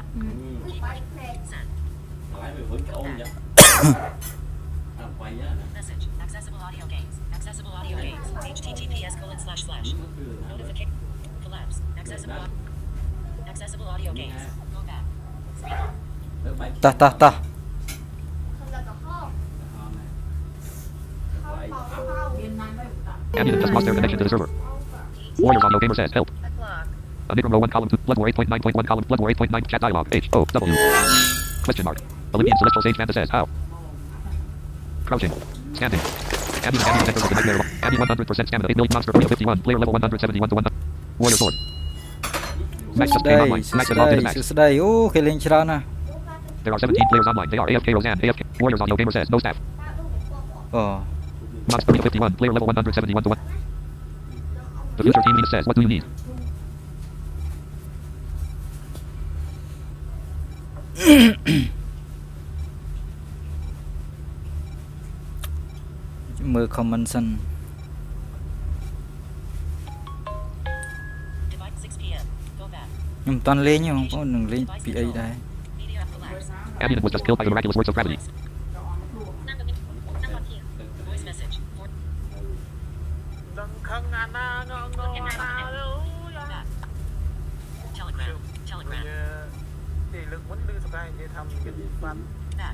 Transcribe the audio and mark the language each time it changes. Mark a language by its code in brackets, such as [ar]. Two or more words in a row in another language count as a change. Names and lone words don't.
[en] Keyboard. Send. Message. Accessible audio games. Accessible audio games. https:// Notification. Collapse. Accessible audio games. Go back. Screen. [km] តោះតោះតោះ [en] Admin just lost their connection to the server. Warriors audio gamer says help. Enigma row 1 column 2 Bloodmore 8.9.1 column Bloodmore 8.9 chat dialogue H O W question mark. Olympian celestial sage Manta says how. Crouching. Standing. Admin network of the nightmare. Admin 100% stamina 8 million monster 51 player level 171 to 100. Warrior sword. Max [km] សួ [en] just [km] ស្ដី [en] came online. [km] សួ [en] Max [km] ស្ [en] is [km] ដី [en] logged in as [km] សួ [en] Max. [km] ស្ដីអូគេលេងច្រើនណាស់ [en] There are 17 players online. They are AFK Roseanne AFK. Warriors audio gamer says no staff. [km] អូ [en] Monster 51 player level 171 to 1. The future team leader says what do you need? [km] មើល comment សិន [en] Divide 6 p.m. Go back. [km] ខ្ញុំមិនតាន់លេងទេបងប្អូននឹងលេងពីអីដែរ [en] Media collapse. Admin was just killed by the miraculous works of gravity. Voice message. Back. Telegram. Telegram. Back.